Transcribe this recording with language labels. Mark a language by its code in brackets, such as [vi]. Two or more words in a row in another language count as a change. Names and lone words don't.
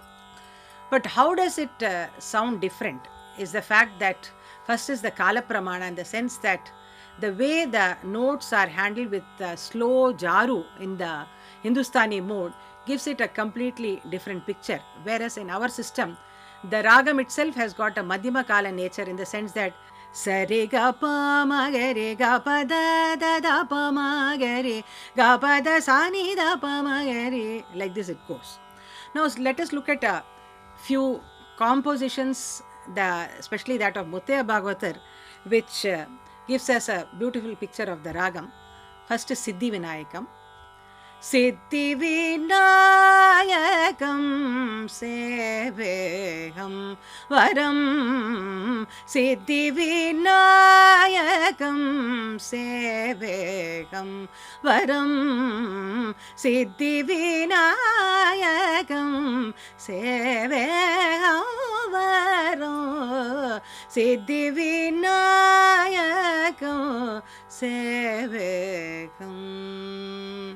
[en] But how does it sound different is the fact that first is the [sa] Kala Pramana, [en] in the sense that the way the notes are handled with slow jaru in the Hindustani mode gives it a completely different picture. Whereas in our system, the ragam itself has got a [sa] Madhyama Kala [en] nature, in the sense that [sa] sa re ga pa ma ga re [en] ga pa da pa ma ga re ga pa da sa ni da pa ma ga re. Like this it goes. Now let us look at a few compositions, especially that of Muttaya Bhagavatar, which gives us a beautiful picture of the ragam. First is Siddhi Vinayakam. [sa] Siddhi Vinayakam seveham varam Siddhi Vinayakam seveham varam Siddhi Vinayakam seveham varam Siddhi Vinayakam seveham.